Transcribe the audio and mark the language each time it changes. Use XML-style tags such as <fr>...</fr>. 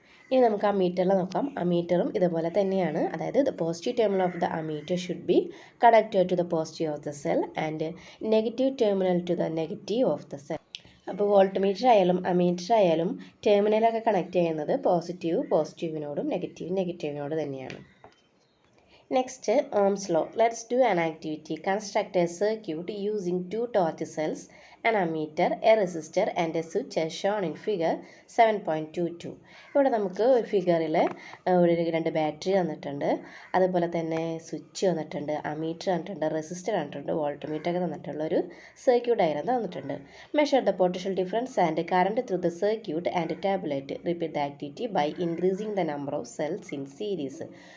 <ml>ഇനി നമുക്ക് അമ്മീറ്ററിൽ നോക്കാം. അമ്മീറ്ററും ഇതുപോലെ തന്നെയാണ്. അതായത്</ml> <en>The positive terminal of the ammeter should be connected to the positive of the cell and negative terminal to the negative of the cell.</en> <ml>അപ്പോൾ volt meter ആയാലും ammeter ആയാലും ടെർമിനലൊക്കെ കണക്ട് ചെയ്യുന്നത് പോസിറ്റീവിനോടും നെഗറ്റീവിനോട് തന്നെയാണ്.</ml> <en>Next, Ohm's law. Let's do an activity. Construct a circuit using 2 torch cells, an ammeter, a resistor and a switch as shown in figure 7.22.</en> <ml>ഇവിടെ നമുക്ക് ഒരു ഫിഗറിൽ ഒരു 2 ബാറ്ററി തന്നിട്ടുണ്ട്. അതുപോലെ തന്നെ സ്വിച്ച് തന്നിട്ടുണ്ട്, അമ്മീറ്റർ തന്നിട്ടുണ്ട്, റെസിസ്റ്റർ തന്നിട്ടുണ്ട്, വോൾട്ട് മീറ്റർ ഒക്കെ തന്നിട്ടുള്ള ഒരു സർക്യൂട്ട് ഡയഗ്രം തന്നിട്ടുണ്ട്.</ml> <en>Measure the potential difference and current through the circuit and tabulate. Repeat the activity by increasing the number of cells in series.</en>